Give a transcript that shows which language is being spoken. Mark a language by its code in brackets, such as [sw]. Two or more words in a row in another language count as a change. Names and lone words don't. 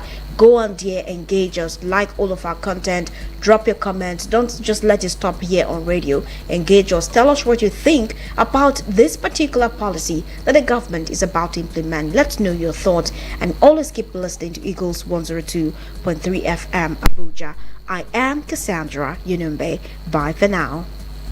[en] Go on there, engage us, like all of our content, drop your comments. Don't just let it stop here on radio. Engage us, tell us what you think about this particular policy that the government is about to implement. Let's know your thoughts, and always keep listening to Eagles 102.3 FM Abuja. I am Cassandra Yunumbe. Bye for now.